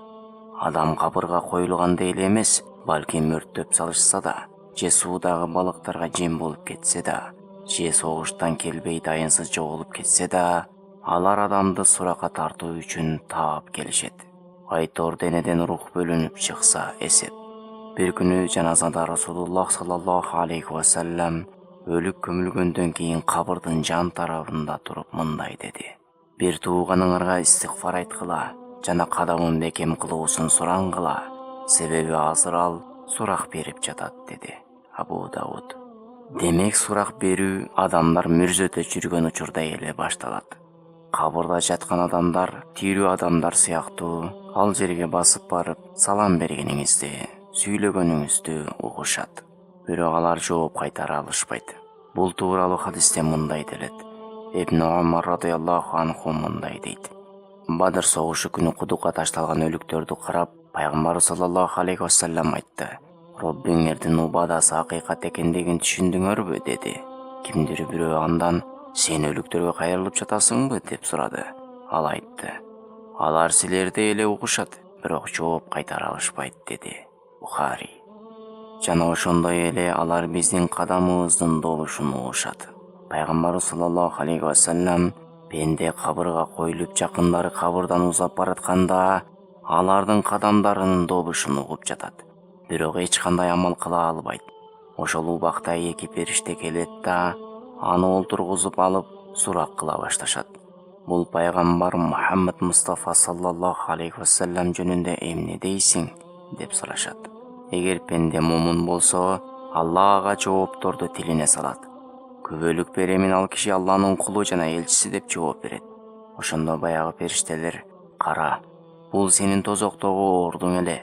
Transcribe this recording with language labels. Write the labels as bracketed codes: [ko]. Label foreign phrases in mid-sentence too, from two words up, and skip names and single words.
[ky] Адам кабырга коюлгандай эле эмес, балким өрттөп салышса да, же суудагы балыктарга жем болуп кетсе да, же согуштан келбей дайынсыз жоголуп кетсе да, алар адамды суракка тартуу үчүн таап келишет. Айтор денеден рух бөлүнүп чыкса эсеп. Бир күнү жаназада Расулуллах [ar] صلى الله عليه وسلم [ky] өлүп көмүлгөндөн кийин кабырдын жан тарабында туруп мындай деди: бир тууганыңарга истигфар айткыла жана кадамын бекем кылуусун сураңгыла, себеби азыр ал сурак берип жатат, деди Абу Дауд. Демек сурак берүү адамдар мүрзөтө жүргөн учурда эле башталат. Кабырда жаткан адамдар тирүү адамдар сыяктуу ал жерге басып барып салам бергениңизди, сүйлөгөнүңүздү угушат. Бирок алар жооп кайтара алышпайт. Бул тууралуу хадисте мындай делет. Ибн Умар [ar] رضي الله عنه [ky] мындай дейт: Бадыр согушу күнү кудукка ташталган өлүктөрдү карап, пайгамбар [ar] صلى الله عليه وسلم [ky] айтты: Роббиңердин убадасы акыйкат экендигин түшүндүңөрбү, деди. Кимдир бирөө андан: Сен өлүктөргө кайрылып жатасыңбы, деп сурады. Ал айтты: Алар силерди эле угушат, бирок жооп кайтара алышпайт, деди. Бухари. Жана ошондой эле алар биздин кадамыбыздын добушун угушат. Пайгамбар [ar] صلى الله عليه وسلم [ky] пенде кабырга коюлуп жакындары кабырдан узап баратканда алардын кадамдарынын добушун угуп жатат. Бирок эч кандай амал кыла албайт. Ошол убакта эки периште келет да аны олтургузуп алып сурак кыла башташат. Бул пайгамбар Мухаммад Мустафа [ar] صلى الله عليه وسلم [ky] жөнүндө эмне дейсиң, деп сурашат. Эгер пенде момун болсо, Алла ага жоопторду тилине салат. Күбөлүк беремин ал киши Алланын кулу жана элчиси, деп жооп берет. Ошондо баягы периштелер: Кара, бул сенин тозоктогу ордуң эле.